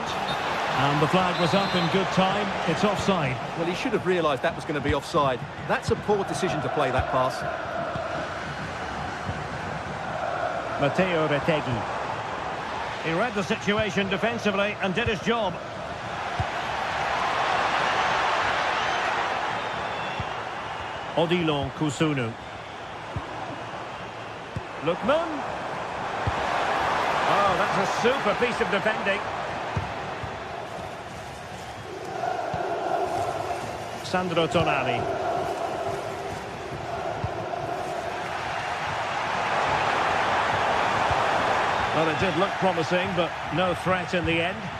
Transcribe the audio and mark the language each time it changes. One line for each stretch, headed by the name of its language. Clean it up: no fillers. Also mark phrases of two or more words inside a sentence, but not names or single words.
English: And the flag was up in good time. It's offside. Well, he should have realised that was going to be offside. That's a poor decision to play that pass. Matteo Retegui. He read the situation defensively and did his job. Odilon Kusunu. Lookman. Oh, that's a super piece of defending. Sandro Tonali. Well, it did look promising, but no threat in the end.